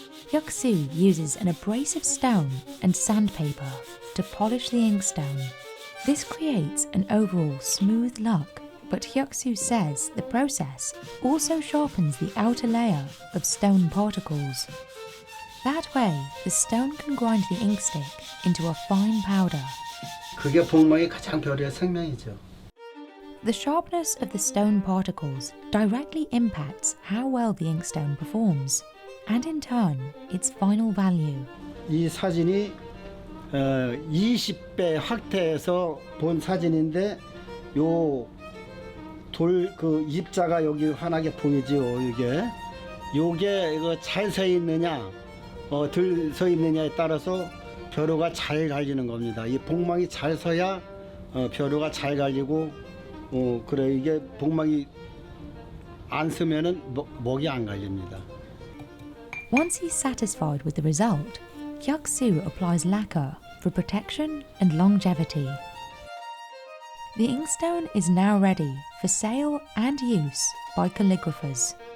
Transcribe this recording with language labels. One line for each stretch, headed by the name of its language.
English: Hyuk-soo uses an abrasive stone and sandpaper to polish the inkstone. This creates an overall smooth look, but Hyuk-soo says the process also sharpens the outer layer of stone particles. That way, the stone can grind the inkstick into a fine powder.
Korean: 그게 복목의 가장 별의 생명이죠.
English: The sharpness of the stone particles directly impacts how well the inkstone performs. and in turn, its final value.
Korean: 이 사진이 20배 확대해서 본 사진인데 요 돌 그 입자가 여기 환하게 보이죠. 요게 이거 잘 서 있느냐 덜 서 있느냐에 따라서 벼루가 잘 갈리는 겁니다. 이 복망이 잘 서야 벼루가 잘 갈리고 그래 이게 복망이 안 서면은 먹이 안 갈립니다.
English: Once he's satisfied with the result, Hyuk-soo applies lacquer for protection and longevity. The inkstone is now ready for sale and use by calligraphers.